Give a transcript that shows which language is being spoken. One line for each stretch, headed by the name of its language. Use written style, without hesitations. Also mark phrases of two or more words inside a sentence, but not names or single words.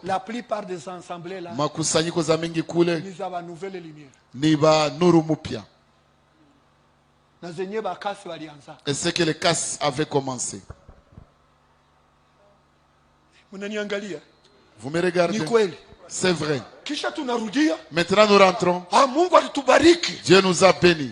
French: la plupart des assemblées là,
Swahili: makusanyiko za mingi kule
French: nouvelle lumière.
Swahili: Ni ba nuru mupya.
French: Et c'est que les casses avaient commencé. Vous me regardez? C'est vrai. Maintenant nous rentrons. Dieu nous a bénis.